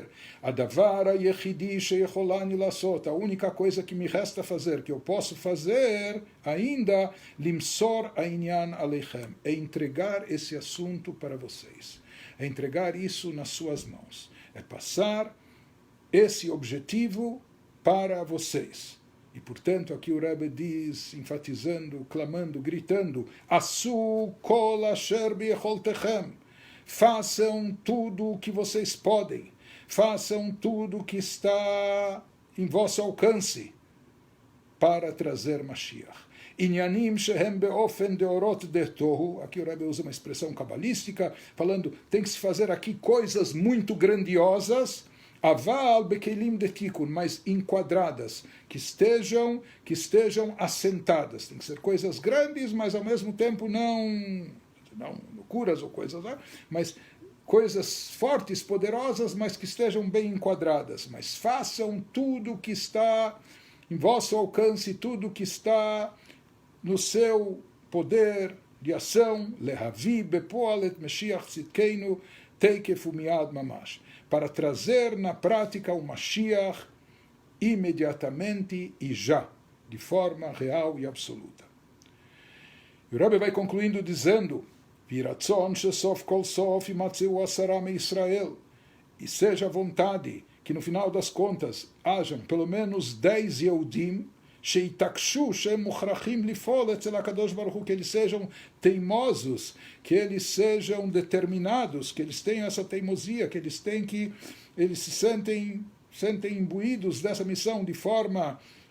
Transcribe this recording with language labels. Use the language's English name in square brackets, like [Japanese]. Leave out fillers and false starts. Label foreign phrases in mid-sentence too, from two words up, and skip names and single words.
[Portuguese] A única coisa que me resta fazer, que eu posso fazer ainda, [Hebrew] למסור עניין אליכם, [Portuguese] é entregar esse assunto para vocês, é entregar isso nas suas mãos, é passar esse objetivo para vocês. E, portanto, aqui o Rebbe diz, enfatizando, clamando, gritando, [Hebrew] עשו כל אשר ביכולתכם, [Portuguese] façam tudo o que vocês podem, façam tudo o que está em vosso alcance para trazer Mashiach. [Hebrew] ענינים שהם באופן דאורות דתוהו, [Portuguese] aqui o Rebbe usa uma expressão cabalística, falando, tem que se fazer aqui coisas muito grandiosas, [Hebrew] אבל בכלים דתיקון, [Portuguese] mas enquadradas, que estejam assentadas. Tem que ser coisas grandes, mas ao mesmo tempo não loucuras ou coisas lá, mas coisas fortes, poderosas, mas que estejam bem enquadradas. Mas façam tudo que está em vosso alcance, tudo que está no seu poder de ação, [Hebrew] להביא בפועל את משיח צדקנו תיכף ומיד ממש, [Portuguese] para trazer na prática o Mashiach imediatamente e já, de forma real e absoluta. E o Rebbe vai concluindo dizendo, [Hebrew] ויהי רצון שסוף כל סוף ימצאו עשרה מישראל, [Portuguese] e seja a vontade que no final das contas hajam pelo menos [Hebrew] 10 יהודים שיתעקשו שמוכרחים לפעול אצל הקדוש ברוך הוא, [Portuguese] que eles sejam teimosos, que eles sejam determinados, que eles tenham essa teimosia, que eles se sentem imbuídos dessa missão de forma